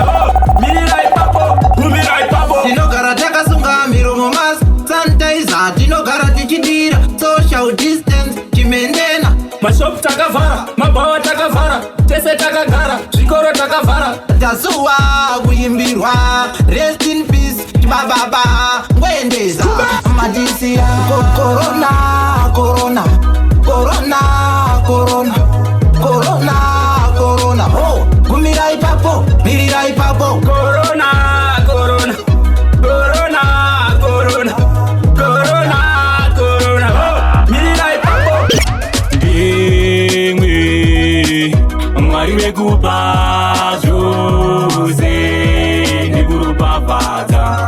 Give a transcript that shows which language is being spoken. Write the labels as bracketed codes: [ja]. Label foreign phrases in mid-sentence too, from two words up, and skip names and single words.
[sn] Oh, mirira ipapo, gumira ipapo. Tinogara takasunga miromo, mas-, sanitizer. Tinogara tichidira [en] social distance, [sn] chimendena. Mashopu takavhara, mabhawa takavhara, tese takagara, zvikoro takavhara. Tazuwa kuimbirwa, [en] rest in peace. Ba, ba, ba, [sn] ngwendeza. Madisi ya. Co-, corona, corona, corona, corona, corona, corona. Ho, gumira ipapo, mirira ipapo. Corona, corona, corona, corona, corona, corona. Ho, mirira ipapo. Ndimwe, Mwari wekupa zvose nekuropafadza.